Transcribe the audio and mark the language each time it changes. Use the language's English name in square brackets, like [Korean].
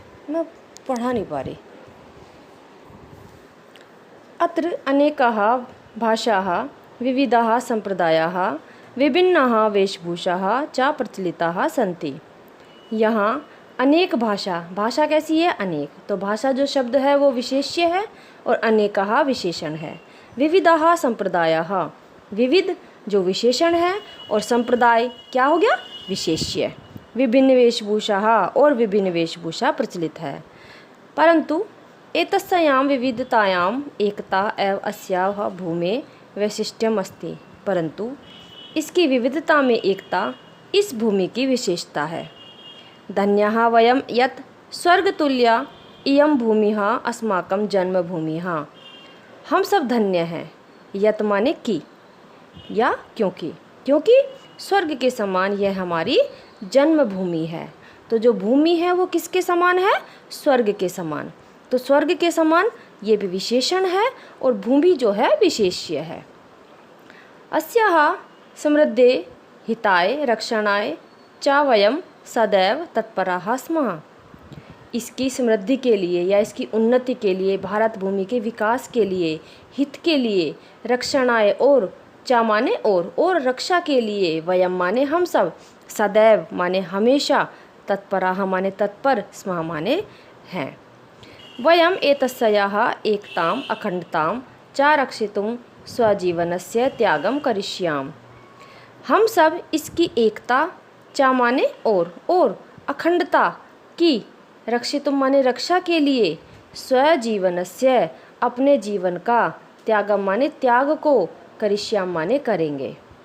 [Hindi] मैं पढ़ा नहीं पा रही। [Sanskrit] अत्र अनेकाः भाषाः विविधाः संप्रदायाः विभिन्नाः वेशभूषाः च प्रचलिताः सन्ति। [Hindi] यहाँ अनेक भाषा कैसी है? अनेक। तो भाषा जो शब्द है वो विशेष्य है और अनेकाः विशेषण है। [Sanskrit] विविधाः संप्रदायाः, [Hindi] विविध जो विशेषण है और संप्रदाय क्या हो गया? विशेष्य। विभिन्न वेशभूषाः और विभिन्न वेशभूषा प्रचलित है। [Sanskrit] परंतु एतस्यां विविधतायां एकता एव अस्याः भूमेः वैशिष्ट्यम अस्ति, [Hindi] परंतु इसकी विविधता में एकता इस भूमि की विशेषता है। [Sanskrit] धन्याः वयं यत् स्वर्गतुल्या इयं भूमिः अस्माकं जन्मभूमिः। [Hindi] हम सब धन्य हैं। यत् माने कि या क्योंकि, क्योंकि स्वर्ग के समान यह हमारी जन्मभूमि है। तो जो भूमि है वो किसके समान है? स्वर्ग के समान। तो स्वर्ग के समान ये भी विशेषण है और भूमि जो है विशेष्य है। [Sanskrit] अस्याः समृद्धे हिताय रक्षणाय च वयं सदैव तत्पराः स्मः। [Hindi] इसकी समृद्धि के लिए या इसकी उन्नति के लिए, भारत भूमि के विकास के लिए, हित के लिए, रक्षणाय और चा माने और रक्षा के लिए, वयम माने हम सब, सदैव माने हमेशा, तत्पराः माने तत्पर, स्मः माने हैं। [Sanskrit] वयम एतस्याः एकताम् अखंडतां च रक्षितुं स्वजीवनस्य त्यागं करिष्याम। [Hindi] हम सब इसकी एकता, चा माने और अखंडता की, रक्षितुम माने रक्षा के लिए, स्वजीवनस्य अपने जीवन का, त्यागम माने त्याग को, करिष्याम माने करेंगे।